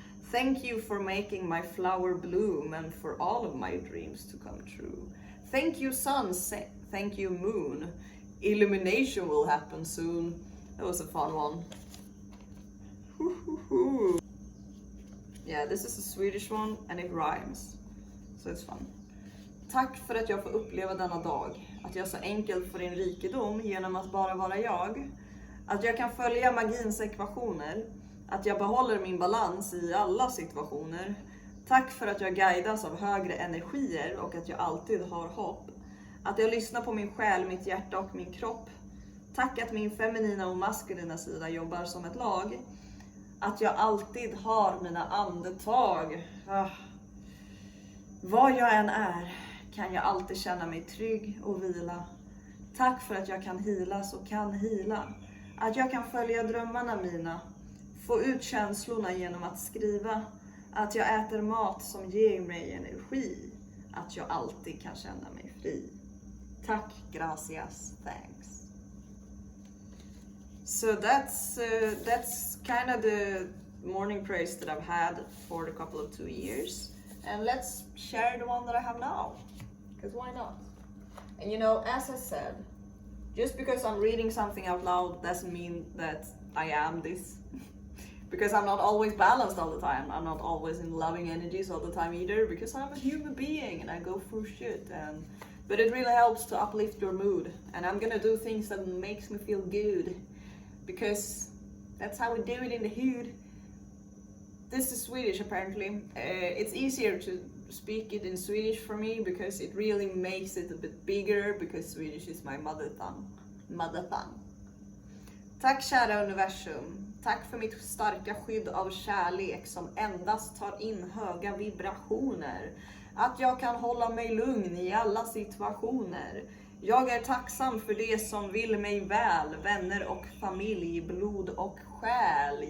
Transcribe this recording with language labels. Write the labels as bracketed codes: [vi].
[en] Thank you for making my flower bloom and for all of my dreams to come true. Thank you, sun. Thank you, moon. Illumination will happen soon. That was a fun one. Yeah, this is a Swedish one and it rhymes. So it's fun. [sv] Tack för att jag får uppleva denna dag. Att jag så enkelt får in rikedom genom att bara vara jag. Att jag kan följa magins ekvationer. Att jag behåller min balans i alla situationer. Tack för att jag guidas av högre energier och att jag alltid har hopp. Att jag lyssnar på min själ, mitt hjärta och min kropp. Tack att min feminina och maskulina sida jobbar som ett lag. Att jag alltid har mina andetag. Var jag än är kan jag alltid känna mig trygg och vila. Tack för att jag kan healas och kan heala. Att jag kan följa drömmarna mina. Få ut känslorna genom att skriva. Att jag äter mat som ger mig energi. Att jag alltid kan känna mig fri. Tack, [es] gracias, [en] thanks. So that's kind of the morning prayers that I've had for the couple of 2 years. And let's share the one that I have now. Because why not? And you know, as I said, just because I'm reading something out loud doesn't mean that I am this. Because I'm not always balanced all the time. I'm not always in loving energies all the time either. Because I'm a human being and I go through shit. But it really helps to uplift your mood. And I'm gonna do things that makes me feel good. Because that's how we do it in the hood. This is Swedish apparently. It's easier to speak it in Swedish for me because it really makes it a bit bigger, because Swedish is my mother tongue. [sv] Tack kära universum. Tack för mitt starka skydd av kärlek som endast tar in höga vibrationer. Att jag kan hålla mig lugn i alla situationer. Jag är tacksam för det som vill mig väl, vänner och familj, blod och själ.